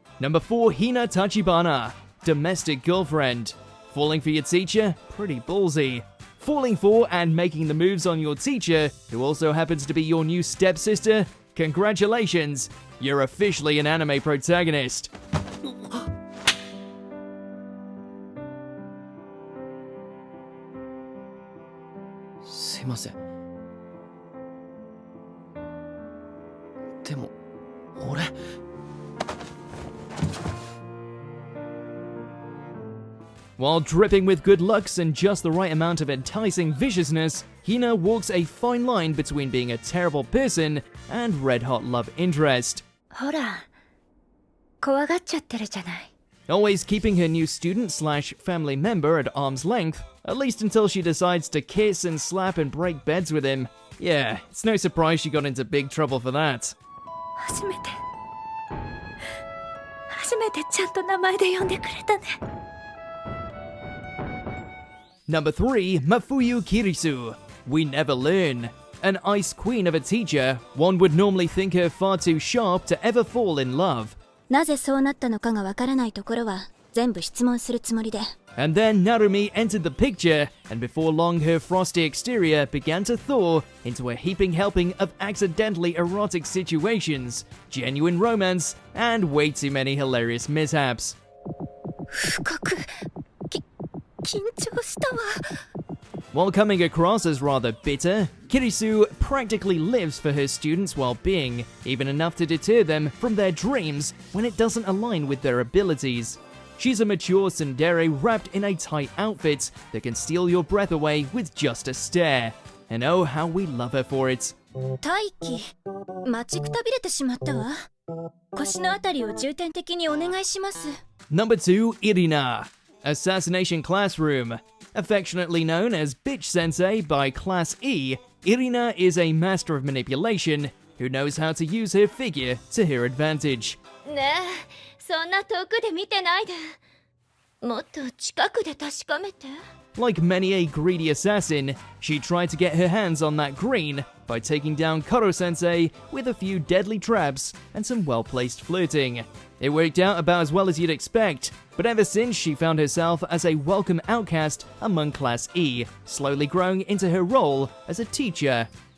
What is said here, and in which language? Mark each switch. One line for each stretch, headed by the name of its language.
English: Number 4, Hina Tachibana, Domestic Girlfriend. Falling for your teacher? Pretty ballsy. Falling for and making the moves on your teacher, who also happens to be your new stepsister? Congratulations! You're officially an anime protagonist.
Japanese: すいません。でも俺。
English: While dripping with good looks and just the right amount of enticing viciousness, Hina walks a fine line between being a terrible person and red-hot love interest.
Japanese: ほら、怖がっちゃってるじゃない。
English: Always keeping her new student/family member at arm's length, at least until she decides to kiss and slap and break beds with him. Yeah, it's no surprise she got into big trouble for that.
Japanese: 初めて初めてちゃんと名前で呼んでくれたね。
English: Number 3, Mafuyu Kirisu. We never learn. An ice queen of a teacher, one would normally think her far too sharp to ever fall in love.
Japanese: なぜそうなったのかがわからないところは全部質問するつもりで。
English: And then Narumi entered the picture, and before long her frosty exterior began to thaw into a heaping helping of accidentally erotic situations, genuine romance, and way too many hilarious mishaps.
Japanese: 深く緊張したわ。
English: While coming across as rather bitter, Kirisu practically lives for her students' well-being, even enough to deter them from their dreams when it doesn't align with their abilities. She's a mature tsundere wrapped in a tight outfit that can steal your breath away with just a stare. And oh, how we love her for it.
Japanese: 大気待ちくたびれてしまったわ。腰のあたりを重点的にお願いします。
English: Number 2, Irina. Assassination Classroom. Affectionately known as Bitch Sensei by Class E, Irina is a master of manipulation who knows how to use her figure to her advantage.
Japanese: ねえ、そんな遠くで見てないで。もっと近くで確かめて。
English: Like many a greedy assassin, she tried to get her hands on that green by taking down Koro-sensei with a few deadly traps and some well-placed flirting. It worked out about as well as you'd expect, but ever since she found herself as a welcome outcast among Class E, slowly growing into her role as a teacher.